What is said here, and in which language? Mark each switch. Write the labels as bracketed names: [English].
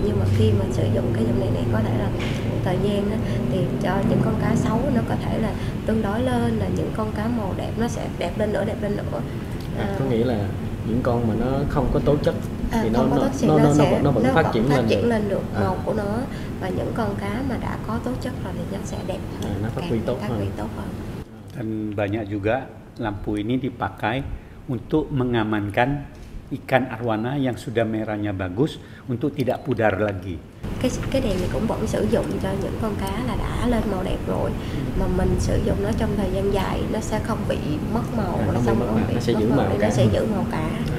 [Vietnamese] Nhưng mà khi mà sử dụng cái dòng đèn này có thể là thời gian á, thì cho những con cá xấu nó có thể là tương đối lên, là những con cá màu đẹp nó sẽ đẹp lên nữa. Có nghĩa là những con mà nó không có tố chất thì nó vẫn phát triển lên được màu của nó, và những con cá mà đã có tố chất rồi thì nó sẽ đẹp hơn, nó phát huy tốt hơn. [Indonesian] Dan banyak juga lampu ini dipakai untuk mengamankan ikan arwana yang sudah merahnya bagus untuk tidak pudar lagi. [Vietnamese] cái đèn này cũng vẫn sử dụng cho những con cá là đã lên màu đẹp rồi, mà mình sử dụng nó trong thời gian dài nó sẽ không bị mất màu, nó sẽ giữ màu, nó sẽ giữ màu cá.